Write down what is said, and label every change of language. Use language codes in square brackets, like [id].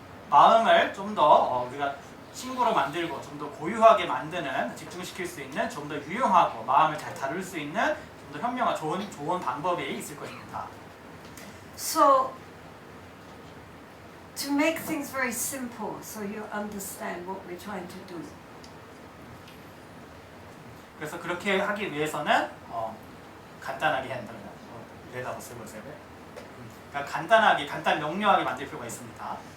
[ko] 마음을 좀 더 우리가 친구로 만들고 좀 더 고유하게 만드는 집중시킬 수 있는 좀 더 유용하고 마음을 잘 다룰 수 있는 좀 더 현명한 좋은 방법이 있을 것입니다. [en] So to make things very simple so you understand what we're trying to do. [ko] 그래서 그렇게 하기 위해서는 간단하게 한다면 이래다 쓰고요. 그러니까 간단 명료하게 만들 필요가 있습니다.